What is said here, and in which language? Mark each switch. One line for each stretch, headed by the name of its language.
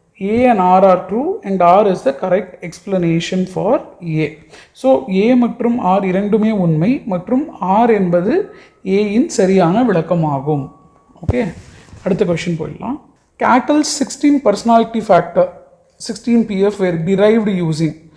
English: A and R are true and R is the correct explanation for A.
Tamil: So A மற்றும் R இரண்டுமே உண்மை மற்றும் R என்பது A இன் சரியான விளக்கமாகும். ஓகே, அடுத்த கொஸ்டின் போயிடலாம்.
English: Cattle's 16 personality factor 16PF were derived using.